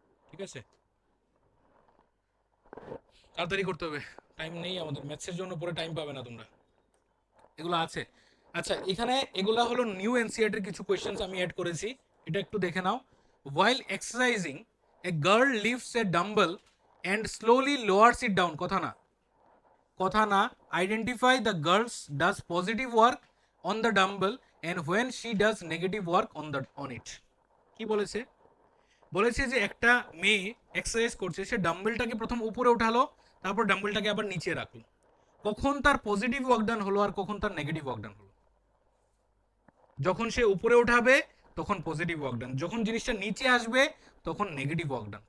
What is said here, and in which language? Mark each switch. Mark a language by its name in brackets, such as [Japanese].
[Bangla] ঠিক আছে, তাড়াতাড়ি করতে হবে, টাইম নেই আমাদের, ম্যাথসের জন্য পরে টাইম পাবে না তোমরা, এগুলো আছে। আচ্ছা, এখানে এগুলা হলো নিউ এনসিআরটির কিছু কোয়েশ্চেন্স আমি অ্যাড করেছি, এটা একটু দেখে নাও। [English] while exercising a girl lifts a dumbbell and slowly lowers it down, [Bangla] কথা না কথা না, [English] identify the girls does positive work on the dumbbell and when she does negative work on it। [Bangla] কি বলেছে, বলেছে যে একটা মেয়ে এক্সারসাইজ করছে, সে ডাম্বেলটাকে প্রথম উপরে উঠালো, তারপর ডাম্বেলটাকে আবার নিচে রাখলো, কখন তার পজিটিভ ওয়ার্ক ডান হলো আর কখন তার নেগেটিভ ওয়ার্ক ডান হলো? যখন সে উপরে উঠাবে তখন পজিটিভ ওয়ার্ক ডান, যখন জিনিসটা নিচে আসবে তখন নেগেটিভ ওয়ার্ক ডান।